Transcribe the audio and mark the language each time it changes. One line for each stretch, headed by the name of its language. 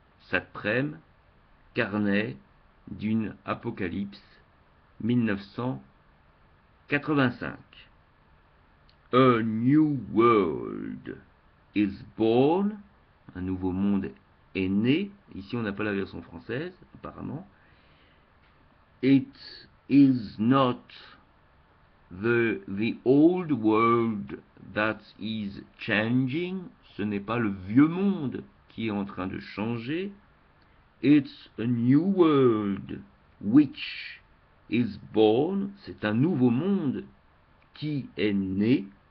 French: Satrem, carnet d'une apocalypse, 1985.
English: A new world is born,
French: un nouveau monde est né. Ici, on n'a pas la version française, apparemment.
English: It is not the old world that is changing.
French: Ce n'est pas le vieux monde qui est en train de changer.
English: It's a new world which is born.
French: C'est un nouveau monde qui est né.